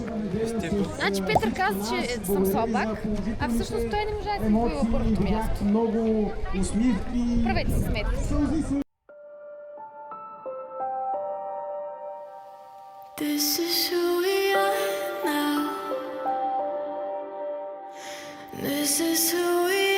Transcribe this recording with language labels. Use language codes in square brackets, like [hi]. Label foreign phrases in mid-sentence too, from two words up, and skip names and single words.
[bg] Значи Петър каза, че съм слабак, а всъщност той не можа да си воюва първото място. Много усмивки. Правете си сметка. [en] This is who we are now. This is who we